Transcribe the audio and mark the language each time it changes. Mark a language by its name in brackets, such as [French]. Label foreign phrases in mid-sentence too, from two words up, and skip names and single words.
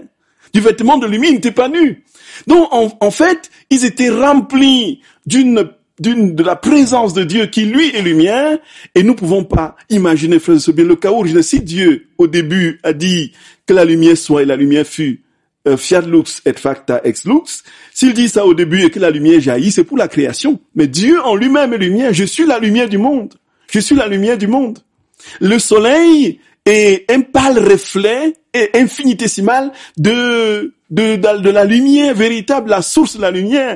[French] Du vêtement de lumière, ils n'étaient pas nus. Donc, en fait, ils étaient remplis de la présence de Dieu qui, lui, est lumière, et nous pouvons pas imaginer, frères et sœurs, bien le chaos originel. Si Dieu, au début, a dit que la lumière soit et la lumière fut, [Latin] fiat lux et facta ex lux. [French] S'il dit ça au début et que la lumière jaillit, c'est pour la création. Mais Dieu en lui-même est lumière. Je suis la lumière du monde. Je suis la lumière du monde. Le soleil est un pâle reflet et infinitésimal de la lumière véritable, la source de la lumière.